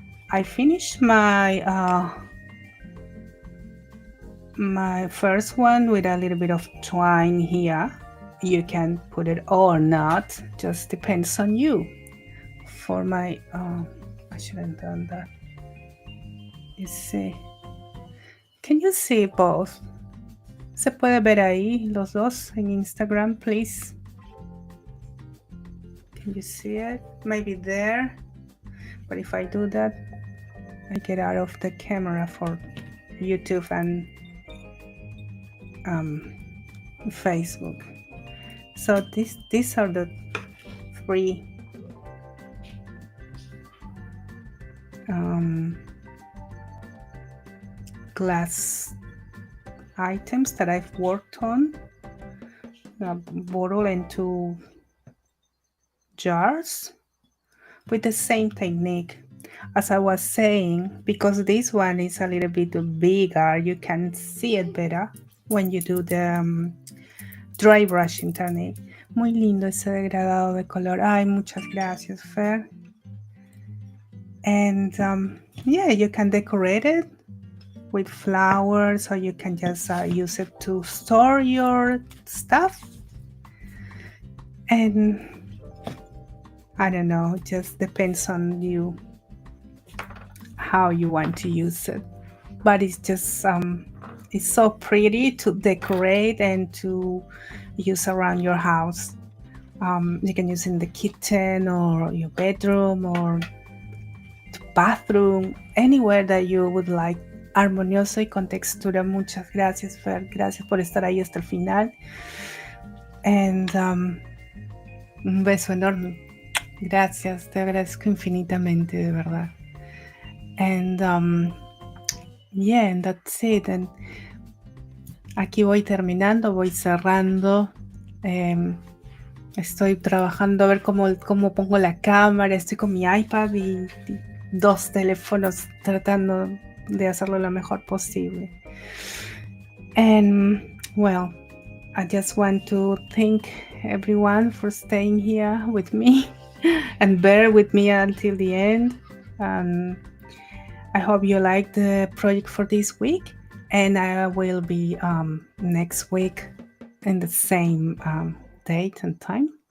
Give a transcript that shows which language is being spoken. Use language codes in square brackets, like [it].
[en] I finished my my first one with a little bit of twine here. You can put it or not, just depends on you. For my I shouldn't have done that. You see, can you see both? [es] Se puede ver ahí los dos en Instagram, please. [en] Can you see it? Maybe there. But if I do that, I get out of the camera for YouTube and Facebook. So these are the three glass items that I've worked on, bottle into jars with the same technique. As I was saying, because this one is a little bit bigger, you can see it better when you do the dry brushing technique. [es] Muy lindo ese degradado de color. Ay, muchas gracias, Fer. [en] And yeah, you can decorate it with flowers, or you can just use it to store your stuff. And I don't know, it just depends on you how you want to use it. But it's just it's so pretty to decorate and to use around your house. You can use in the kitchen or your bedroom or bathroom, anywhere that you would like. [es] Armonioso y con textura. Muchas gracias, Fer. Gracias por estar ahí hasta el final. And un beso enorme. Gracias, te agradezco infinitamente, de verdad. [en] And yeah, and that's it. [es] And aquí voy terminando, voy cerrando. Estoy trabajando a ver cómo pongo la cámara. Estoy con mi iPad y 2 teléfonos tratando de hacerlo lo mejor posible. [en] And well, I just want to thank everyone for staying here with me and bear with me until the end. I hope you like the project for this week, and I will be next week in the same date and time.